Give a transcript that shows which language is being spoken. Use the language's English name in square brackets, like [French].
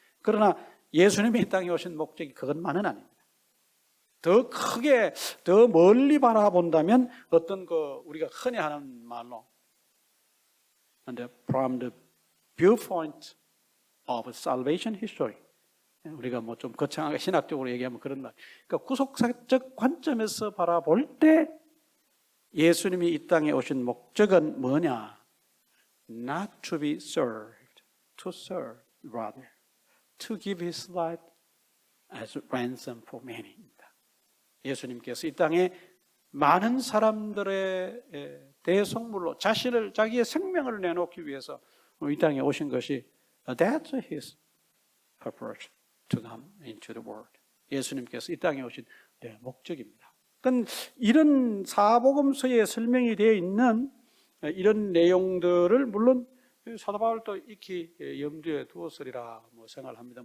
[Korean] 그러나 예수님이 이 땅에 오신 목적이 그것만은 아닙니다. 더 크게, 더 멀리 바라본다면 어떤 우리가 흔히 하는 말로 [English] from the viewpoint of salvation history. [Korean] 우리가 뭐 좀 거창하게 신학적으로 얘기하면 그런 말. 그러니까 구속사적 관점에서 바라볼 때 예수님이 이 땅에 오신 목적은 뭐냐? [English] Not to be served, to serve rather, to give his life as a ransom for many. [Korean] 예수님께서 이 땅에 많은 사람들의 대속물로 자기의 생명을 내놓기 위해서 이 땅에 오신 것이 [English] that's his purpose to come into the world. [Korean] 예수님께서 이 땅에 오신 목적입니다. 그러니까 이런 사복음서에 설명이 되어 있는 이런 내용들을 물론 사도 바울도 익히 염두에 두었으리라 생각을 합니다.